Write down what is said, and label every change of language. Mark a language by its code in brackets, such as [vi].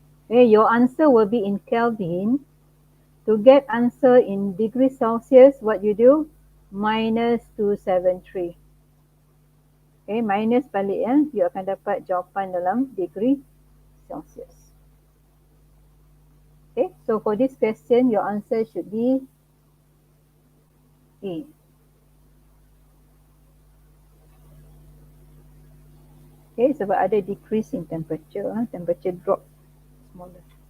[en] Okay, your answer will be in Kelvin. To get answer in degrees Celsius, what you do? Minus 273. Okay, [ms] minus balik ya. You akan dapat jawapan dalam degree Celsius. [en] Okay, so for this question, your answer should be A. Okay, [ms] sebab ada [en] decrease in temperature, temperature drop smaller.